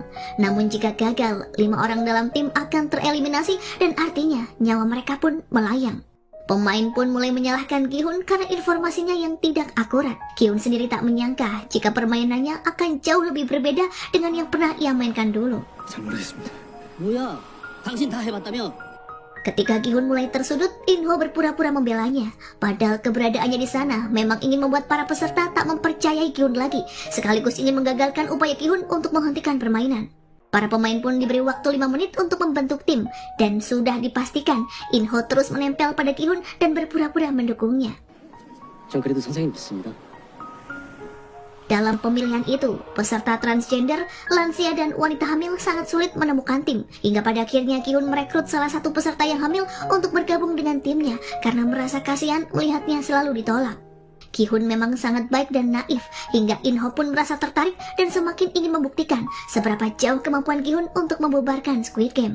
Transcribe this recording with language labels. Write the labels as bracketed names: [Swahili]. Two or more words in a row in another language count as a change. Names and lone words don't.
[Indonesian] Namun jika gagal, 5 orang dalam tim akan tereliminasi dan artinya nyawa mereka pun melayang. Pemain pun mulai menyalahkan Ki-hun karena informasinya yang tidak akurat. Ki-hun sendiri tak menyangka jika permainannya akan jauh lebih berbeda dengan yang pernah ia mainkan dulu. [Korean] 잘 모르겠습니다. 뭐야? 당신 다 해봤다며? [Indonesian] Ketika Ki-hun mulai tersudut, In-ho berpura-pura membelanya. Padahal keberadaannya di sana memang ingin membuat para peserta tak mempercayai Ki-hun lagi, sekaligus ingin menggagalkan upaya Ki-hun untuk menghentikan permainan. Para pemain pun diberi waktu 5 menit untuk membentuk tim, dan sudah dipastikan In-ho terus menempel pada Ki-hun dan berpura-pura mendukungnya. [Korean] 전 그래도 선생님 믿습니다. [Indonesian] Dalam pemilihan itu, peserta transgender, lansia, dan wanita hamil sangat sulit menemukan tim. Hingga pada akhirnya Ki-hun merekrut salah satu peserta yang hamil untuk bergabung dengan timnya karena merasa kasihan melihatnya selalu ditolak. Ki-hun memang sangat baik dan naif, hingga In-ho pun merasa tertarik dan semakin ingin membuktikan seberapa jauh kemampuan Ki-hun untuk membubarkan Squid Game.